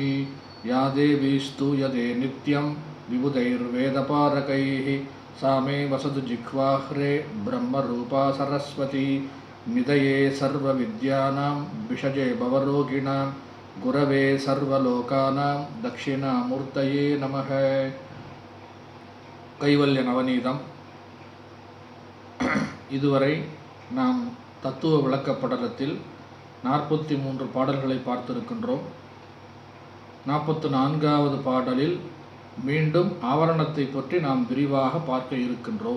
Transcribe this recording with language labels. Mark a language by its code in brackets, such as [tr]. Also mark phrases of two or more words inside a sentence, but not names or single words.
[sa] या देवी स्तूयते नित्यं विबुधैर्वेदपारकैः सा मे वसतु जिह्वाह्रे ब्रह्मरूपा सरस्वती। निधये सर्वविद्यानां विषजे भवरोगिणां गुरवे सर्वलोकानां दक्षिणामूर्तये नमः। [ta] கைவல்ய நவநீதம். இதுவரை நாம் தத்துவ விளக்கப்படலத்தில் 43 பாடல்களை பார்த்திருக்கின்றோம். 44வது பாடலில் மீண்டும் ஆவரணத்தை பற்றி நாம் விரிவாக பார்க்க இருக்கின்றோம்.